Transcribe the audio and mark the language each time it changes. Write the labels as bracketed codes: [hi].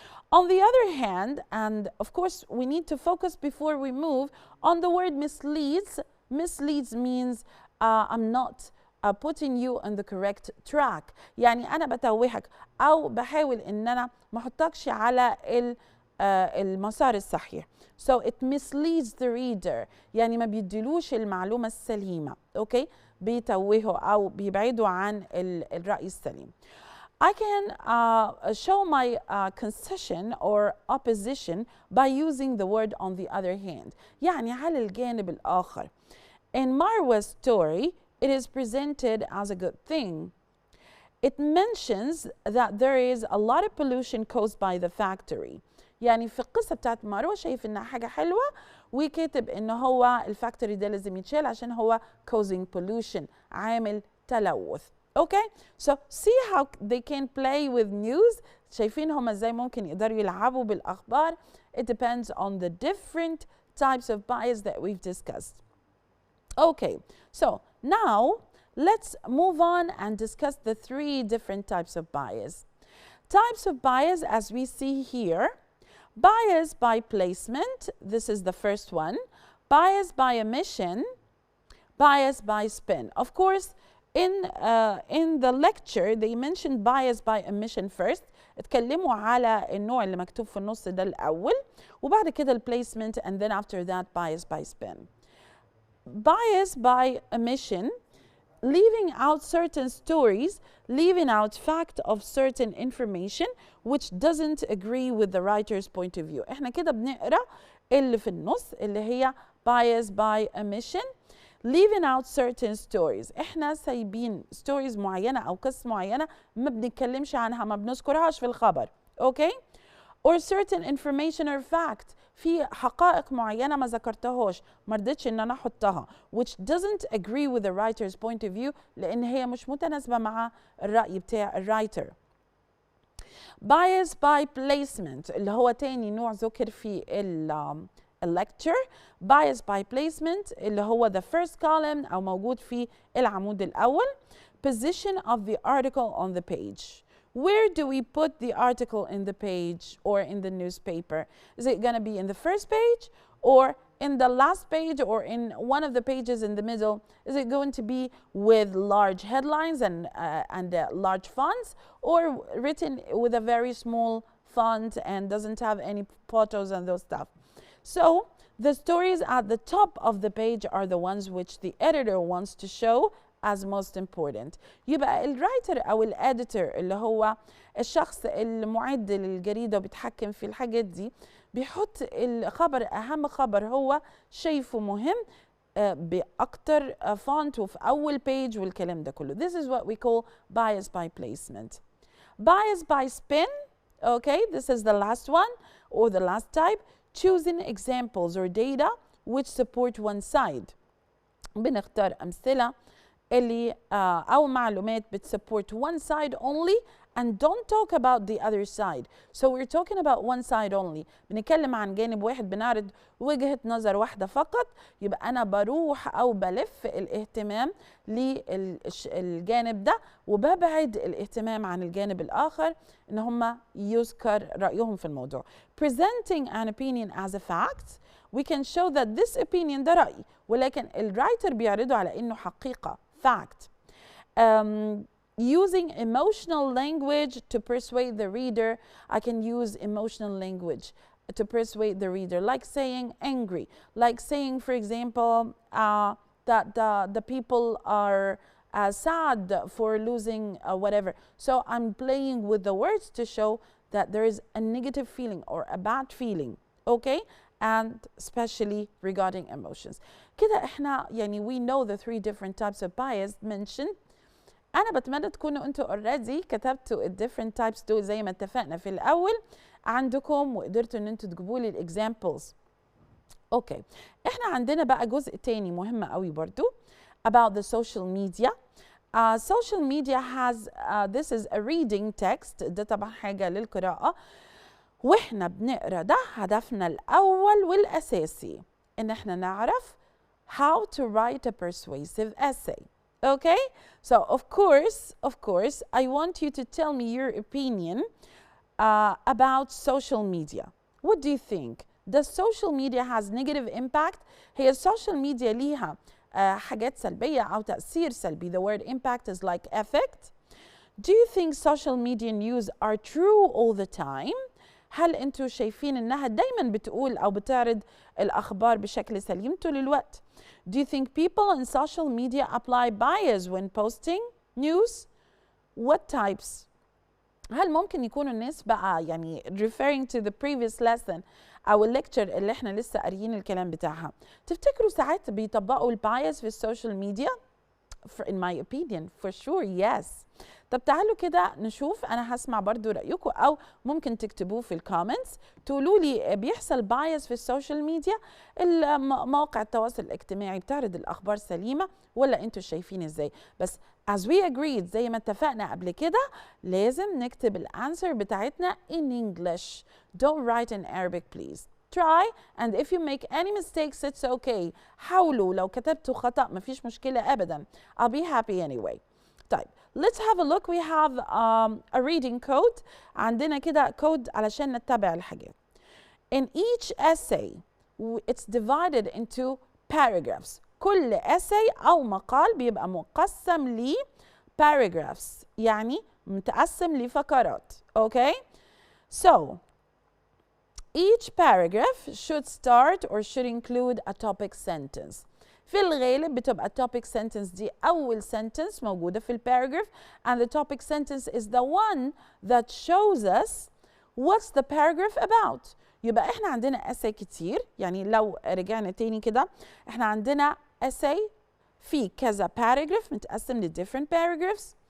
[en] On the other hand, and of course we need to focus before we move on the word misleads. Misleads means I'm not putting you on the correct track. [ar] يعني أنا بتوهك أو بحاول إن أنا ما أحطكش على المسار الصحيح. [en] So it misleads the reader. [ar] يعني ما بيديلوش المعلومة السليمة. [en] Okay? [ar] بيتوهوا أو بيبعدوا عن الرأي السليم. [en] I can show my concession or opposition by using the word on the other hand. [ar] يعني على الجانب الآخر. [en] In Marwa's story, it is presented as a good thing. It mentions that there is a lot of pollution caused by the factory. [ar] يعني في القصة بتاعت مروة شايف إنها حاجة حلوة وكاتب إن هو الفاكتوري ده لازم يتشال عشان هو [en] causing pollution, [ar] عامل تلوث. [en] Okay, so see how they can play with news. [ar] شايفين هم ازاي ممكن يقدروا يلعبوا بالأخبار. [en] It depends on the different types of bias that we've discussed. Okay, so now let's move on and discuss the three different types of bias. Types of bias as we see here. Bias by placement, this is the first one. Bias by omission, bias by spin. Of course, in the lecture they mentioned bias by omission first. [ar] اتكلموا على النوع اللي مكتوب في النص ده الأول وبعد كده البليسمنت [en] and then after that bias by spin. Bias by omission, leaving out certain stories, leaving out fact of certain information which doesn't agree with the writer's point of view. [ar] احنا كده بنقرأ اللي في النص اللي هي bias by omission. [en] Leaving out certain stories. [ar] احنا سايبين stories معينة أو قصص معينة ما بنتكلمش عنها ما بنذكرهاش في الخبر. [en] Okay? Or certain information or fact. [ar] في حقائق معينة ما ذكرتهاش ما رضيتش إن أنا أحطها [en] which doesn't agree with the writer's point of view [ar] لأن هي مش متناسبة مع الرأي بتاع الرايتر. Bias by placement اللي هو تاني نوع ذكر في lecture. Bias by placement اللي هو [en] the first column [ar] أو موجود في العمود الأول. [en] Position of the article on the page. Where do we put the article in the page or in the newspaper? Is it going to be in the first page or in the last page or in one of the pages in the middle? Is it going to be with large headlines and large fonts or written with a very small font and doesn't have any photos and those stuff? So the stories at the top of the page are the ones which the editor wants to show as most important. [ar] يبقى الرايتر أو الاديتور اللي هو الشخص المعد للجريدة وبيتحكم في الحاجات دي بيحط الخبر أهم خبر هو شايفه مهم بأكتر فونت وفي أول بيج والكلام ده كله. [en] This is what we call bias by placement. Bias by spin, okay, this is the last one or the last type. Choosing examples or data which support one side. [ar] بنختار أمثلة اللي أو معلومات بتسبورت [en] one side only and don't talk about the other side. So we're talking about one side only. [ar] بنتكلم عن جانب واحد، بنعرض وجهة نظر واحدة فقط، يبقى أنا بروح أو بلف الاهتمام للجانب ده وببعد الاهتمام عن الجانب الآخر إن هم يذكر رأيهم في الموضوع. [en] Presenting an opinion as a fact, we can show that this opinion [ar] ده رأي، ولكن الرايتر بيعرضه على إنه حقيقة [en] fact. Using emotional language to persuade the reader. I can use emotional language to persuade the reader, like saying angry, like saying, for example, that the people are sad for losing whatever. So I'm playing with the words to show that there is a negative feeling or a bad feeling, okay? And especially regarding emotions. [ar] كده احنا يعني [en] we know the 3 different types of bias mentioned. [ar] أنا بتمنى تكونوا أنتوا already كتبتوا ال different types دول زي ما اتفقنا في الأول عندكم وقدرتوا إن أنتوا تجيبوا لي examples. أوكي، إحنا عندنا بقى جزء تاني مهم قوي برضو about the social media. [en] Social media has this is a reading text. [ar] ده طبعا حاجة للقراءة، وإحنا بنقرأ ده هدفنا الأول والأساسي إن إحنا نعرف [en] how to write a persuasive essay. Okay, so of course, I want you to tell me your opinion about social media. What do you think? Does social media has negative impact? [ar] هي social media ليها حاجات سلبية أو تأثير سلبي. [en] The word impact is like effect. Do you think social media news are true all the time? [ar] هل أنتوا شايفين إنها دايما بتقول أو بتعرض الأخبار بشكل سليم طول الوقت؟ [en] Do you think people on social media apply bias when posting news? What types? [ar] هل ممكن يكونوا الناس بقى يعني [en] referring to the previous lesson [ar] أو الليكتشر اللي احنا لسه قاريين الكلام بتاعها، تفتكروا ساعات بيطبقوا البايس في السوشيال ميديا؟ [en] In my opinion, for sure, yes. [ar] طب تعالوا كده نشوف، أنا هسمع برضو رأيكم أو ممكن تكتبوه في الكومنتس تقولوا لي بيحصل بايس في السوشيال ميديا، مواقع التواصل الاجتماعي بتعرض الأخبار سليمة ولا أنتوا شايفين إزاي؟ بس [en] as we agreed [ar] زي ما اتفقنا قبل كده لازم نكتب الأنسر بتاعتنا [en] in English. Don't write in Arabic please. Try and if you make any mistakes it's okay. [ar] حاولوا، لو كتبتوا خطأ مفيش مشكلة أبدا. [en] I'll be happy anyway. طيب let's have a look. We have a reading code. [ar] عندنا كده كود علشان نتبع الحاجات. [en] In each essay it's divided into paragraphs. [ar] كل essay أو مقال بيبقى مقسم ل paragraphs، يعني متقسم لفقرات. [en] Okay? So each paragraph should start or should include a topic sentence. [ar] في الغالب بتبقى [en] topic sentence دي أول sentence [ar] موجودة في الباراجراف [en] and the topic sentence is the one that shows us what's the paragraph about. [ar] يبقى احنا عندنا essay كتير، يعني لو رجعنا تاني كده احنا عندنا essay في كذا paragraph متقسم ل different paragraphs.